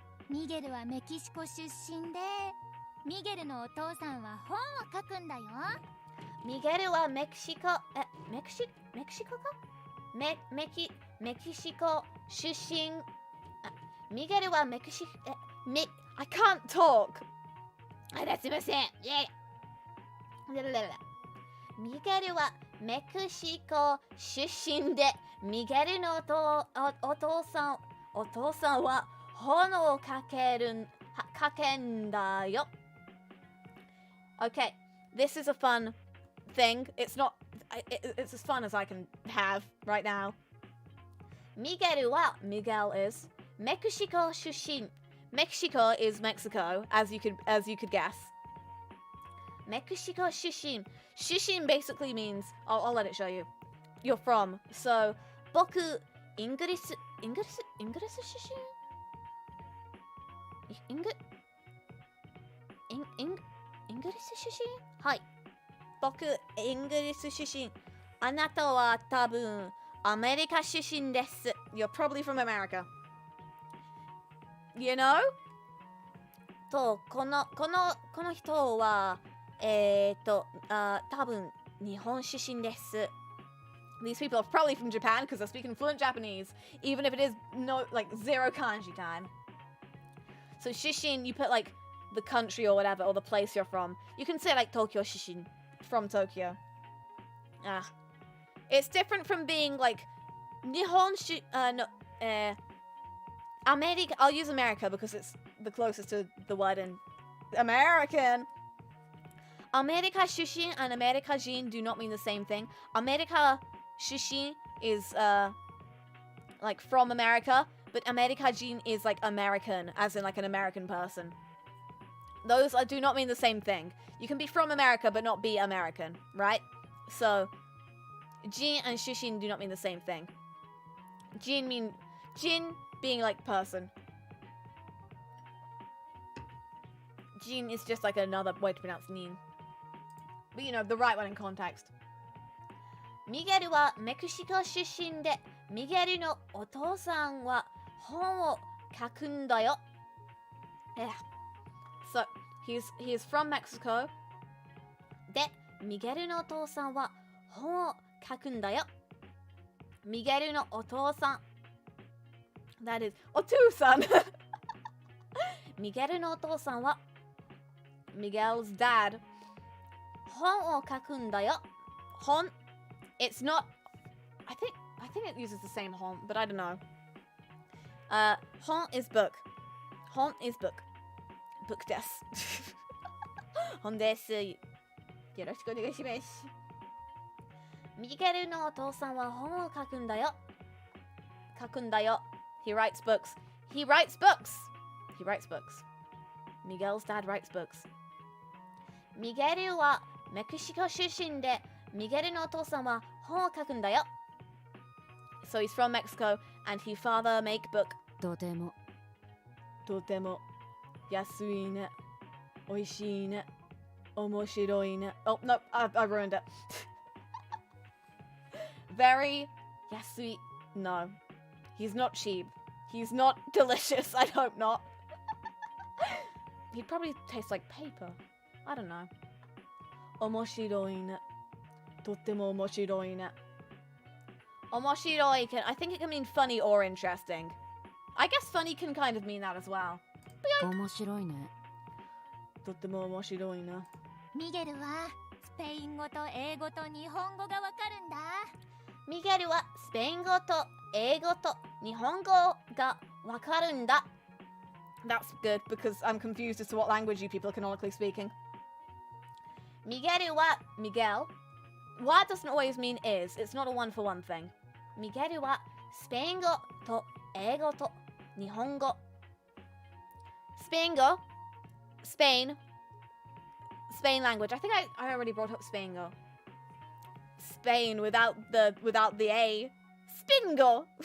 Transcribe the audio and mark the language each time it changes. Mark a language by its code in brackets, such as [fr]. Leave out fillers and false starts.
[ja] ミゲルはメキシコ出身で、ミゲルのお父さんは本を書くんだよ。ミゲルはメキシコかメキシコ出身。ミゲルは [en] I can't talk. [ja] すいません。ミゲルはメキシコ出身で、ミゲルのお父さんは本を書けんだよ。 [en] Okay, this is a fun thing. It's as fun as I can have right now. Miguel is Mexico 出身. Mexico is Mexico, as you could guess. Mexico 出身. Shushin basically means, I'll let it show you. You're from. So, [ja] 僕、イングリス出身? イングリス出身?はい。僕、イングリス出身。あなたは多分、アメリカ出身です。 [en] You're probably from America. You know? [ja] と、この人は、多分、日本出身です。 [en] These people are probably from Japan because they're speaking fluent Japanese, even if it is zero kanji time. So, Shishin, you put like the country or whatever, or the place you're from. You can say like Tokyo Shishin, from Tokyo. It's different from being like America. I'll use America because it's the closest to the word in American. America Shushin and America Jin do not mean the same thing. America Shushin is like from America, but America Jin is like American, as in like an American person. Those do not mean the same thing. You can be from America but not be American, right? So, Jin and Shushin do not mean the same thing. Jin being like person. Jin is just like another way to pronounce Nin. But you know, the right one in context. [ja] Miguel はメキシコ出身で、ミゲルのお父さんは本を書くんだよ。 [en] So, he's from Mexico. [ja] で、ミゲルのお父さんは本を書くんだよ。ミゲルのお父さん。 [en] That is, お父さん。 [ja] ミゲルのお父さんは、 [en] Miguel's dad. [ja] 本を書くんだよ。本。 [en] It's not. I think it uses the same hon, but I don't know. Hon is book. Hon is book. Book です。 [ja] 本です。よろしくお願いします。ミゲルのお父さんは本を書くんだよ。書くんだよ。 [en] He writes books. He writes books. He writes books. Miguel's dad writes books. [ja] ミゲルはメキシコ出身で、ミゲルのお父さんは本を書くんだよ。 [en] So he's from Mexico and his father make book. [ja] とてもとても安いね。おいしいね。面白いね。 [en] Oh, no, I ruined it. Very 安い.No. He's not cheap. He's not delicious. I hope not. He'd probably taste like paper. I don't know. [ja] 面白いね。とっても面白いね。 [en] 面白い can, I think it can mean funny or interesting. I guess funny can kind of mean that as well. [ja] 面白いね。とっても面白いな。ミゲルはスペイン語と英語と日本語がわかるんだ。ミゲルはスペイン語と英語と日本語がわかるんだ。 [en] That's good because I'm confused as to what language you people are canonically speaking. [ja] ミゲルは Miguel. [en] What doesn't always mean is. It's not a one-for-one thing. [ja] ミゲルはスペイン語と英語と日本語。 [en] スペイン語 Spain language. I think I already brought up Spaingo. Spain without the A. Spingo.